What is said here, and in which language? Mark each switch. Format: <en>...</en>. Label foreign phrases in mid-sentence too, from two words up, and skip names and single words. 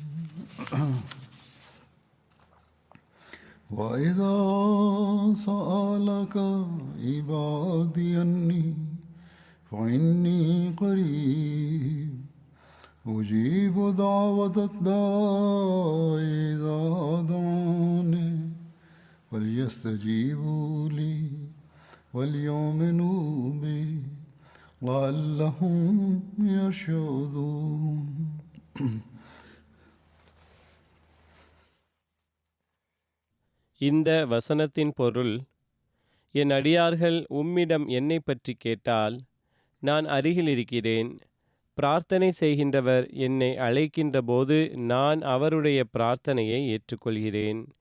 <ar>وإذا سألك عبادي عني فإني قريب أجيب دعوة الداع إذا دعاني فليستجيبوا لي وليؤمنوا بي لعلهم يرشدون.</ar> <ta>இந்த வசனத்தின் பொருள், என் அடியார்கள் உம்மிடம் என்னை பற்றி கேட்டால் நான் அருகில் இருக்கிறேன். பிரார்த்தனை செய்கின்றவர் என்னை அழைக்கின்ற போது நான் அவருடைய பிரார்த்தனையை ஏற்றுக்கொள்கிறேன்.</ta>